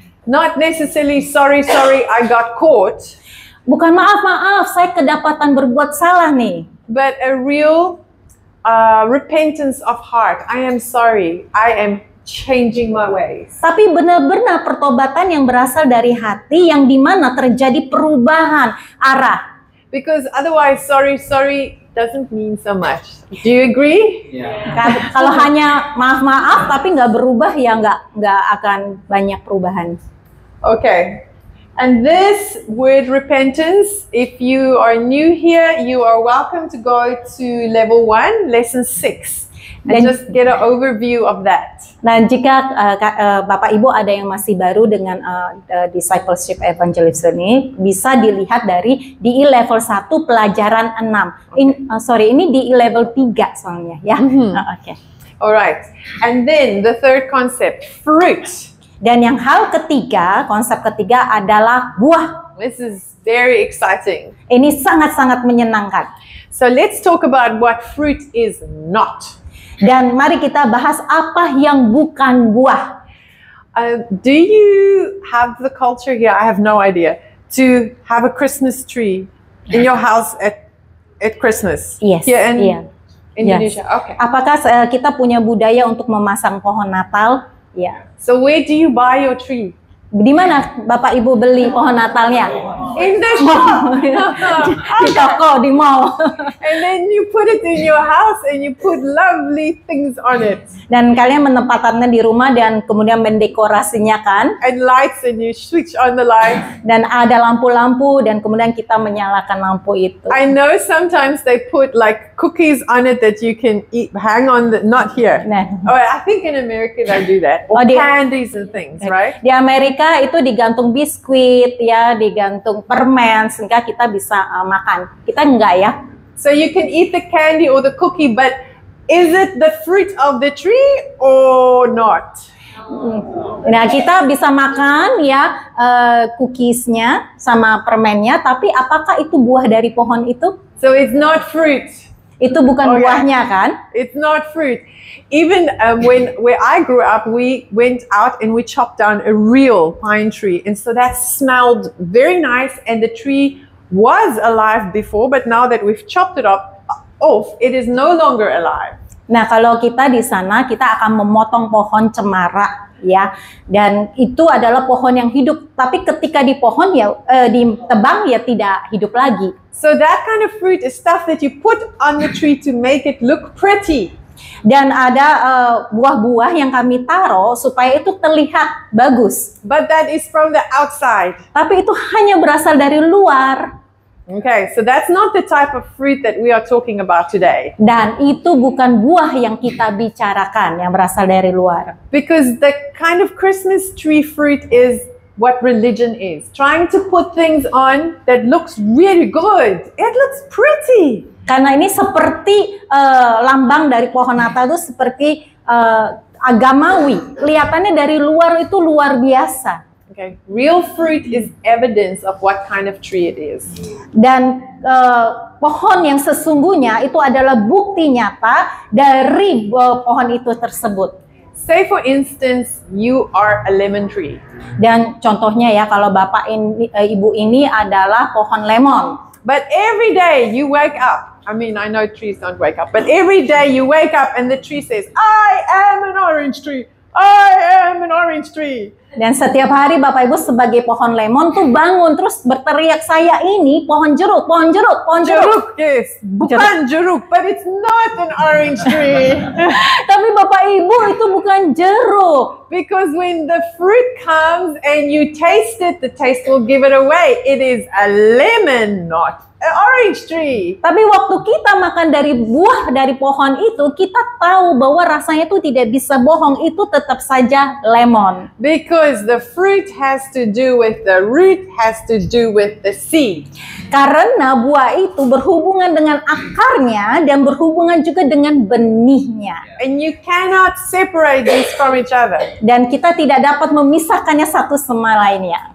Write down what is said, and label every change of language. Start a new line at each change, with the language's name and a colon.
English: Not necessarily sorry, I got caught.
Indonesian: Bukan maaf, saya kedapatan berbuat salah nih.
English: But a real repentance of heart. I am sorry, I am changing my ways.
Indonesian: Tapi benar-benar pertobatan yang berasal dari hati yang dimana terjadi perubahan arah.
English: Because otherwise sorry doesn't mean so much. Do you agree? Yeah.
Indonesian: Kalau hanya maaf tapi nggak berubah ya nggak akan banyak perubahan.
English: Okay. And this word repentance, if you are new here, you are welcome to go to level 1, lesson 6. And just get an overview of that.
Indonesian: Nah, jika Bapak Ibu ada yang masih baru dengan discipleship evangelism ini, bisa dilihat dari DI level 1 pelajaran 6. Ini DI level 3 soalnya ya. Okay.
English: Alright. And then the third concept, fruit.
Indonesian: Dan yang hal ketiga, konsep ketiga adalah buah.
English: This is very exciting.
Indonesian: Ini sangat-sangat menyenangkan.
English: So let's talk about what fruit is not.
Indonesian: Dan mari kita bahas apa yang bukan buah.
English: Do you have the culture here? I have no idea. To have a Christmas tree in your house at Christmas? Yes. Here in Indonesia. Yes. Okay.
Indonesian: Apakah kita punya budaya untuk memasang pohon Natal? Ya.
English: So where do you buy your tree?
Indonesian: Di mana Bapak Ibu beli pohon Natalnya?
English: In the shop.
Indonesian: Di toko, di mall.
English: And then you put it in your house and you put lovely things on it.
Indonesian: Dan kalian menempatkannya di rumah dan kemudian mendekorasinya kan?
English: And lights, and you switch on the lights.
Indonesian: Dan ada lampu-lampu dan kemudian kita menyalakan lampu itu.
English: I know sometimes they put like cookies on it that you can eat, hang on, not here.
Indonesian: Nah.
English: Oh, I think in America they do that. Or candies and things, right?
Indonesian: Di Amerika itu digantung biskuit ya, digantung permen sehingga kita bisa makan. Kita enggak ya.
English: So you can eat the candy or the cookie, but is it the fruit of the tree or not?
Indonesian: Nah, kita bisa makan ya cookiesnya sama permennya, tapi apakah itu buah dari pohon itu?
English: So it's not fruit.
Indonesian: Itu bukan buahnya kan?
English: It's not fruit. Even where I grew up, we went out and we chopped down a real pine tree, and so that smelled very nice. And the tree was alive before, but now that we've chopped it off, it is no longer alive.
Indonesian: Nah, kalau kita di sana, kita akan memotong pohon cemara, ya. Dan itu adalah pohon yang hidup. Tapi ketika di pohon ya, ditebang ya tidak hidup lagi.
English: So that kind of fruit is stuff that you put on the tree to make it look pretty.
Indonesian: Dan ada buah-buah yang kami taruh supaya itu terlihat bagus.
English: But that is from the outside.
Indonesian: Tapi itu hanya berasal dari luar.
English: Okay, so that's not the type of fruit that we are talking about today.
Indonesian: Dan itu bukan buah yang kita bicarakan yang berasal dari luar.
English: Because the kind of Christmas tree fruit is what religion is. Trying to put things on that looks really good. It looks pretty.
Indonesian: Karena ini seperti lambang dari pohon Natal itu seperti agamawi. Kelihatannya dari luar itu luar biasa.
English: Okay, real fruit is evidence of what kind of tree it is.
Indonesian: Dan pohon yang sesungguhnya itu adalah bukti nyata dari pohon itu tersebut.
English: Say for instance, you are a lemon tree.
Indonesian: Dan contohnya ya, kalau bapak ini, ibu ini adalah pohon lemon.
English: But every day you wake up. I mean, I know trees don't wake up, but every day you wake up and the tree says, I am an orange tree. I am an orange tree.
Indonesian: Dan setiap hari Bapak Ibu sebagai pohon lemon tuh bangun terus berteriak, saya ini pohon jeruk, pohon jeruk, pohon jeruk. Jeruk,
English: yes.
Indonesian: Bukan jeruk,
English: but it's not an orange tree.
Indonesian: Tapi Bapak Ibu itu bukan jeruk.
English: Because when the fruit comes and you taste it, the taste will give it away. It is a lemon, not an orange tree.
Indonesian: Tapi waktu kita makan dari buah dari pohon itu, kita tahu bahwa rasanya itu tidak bisa bohong, itu tetap saja lemon.
English: Because the fruit has to do with the root, has to do with the seed.
Indonesian: Karena buah itu berhubungan dengan akarnya dan berhubungan juga dengan benihnya.
English: And you cannot separate these from each other.
Indonesian: Dan kita tidak dapat memisahkannya satu sama lainnya.